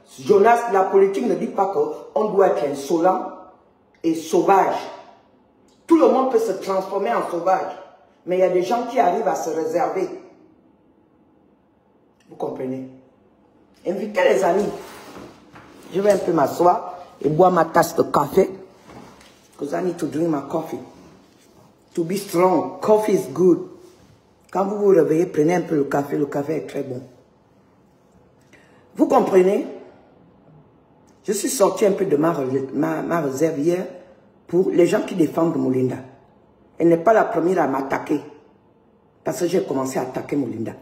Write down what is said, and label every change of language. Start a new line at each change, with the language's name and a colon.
French: Jonas, la politique ne dit pas qu'on doit être insolent et sauvage. Tout le monde peut se transformer en sauvage. Mais il y a des gens qui arrivent à se réserver. Vous comprenez? Invitez les amis. Je vais un peu m'asseoir et boire ma tasse de café.
English: Because I need to drink my coffee. To be strong, coffee is good.
French: Quand vous vous réveillez, prenez un peu le café est très bon. Vous comprenez? Je suis sorti un peu de ma réserve hier pour les gens qui défendent Moulinda. Elle n'est pas la première à m'attaquer. Parce que j'ai commencé à attaquer Moulinda.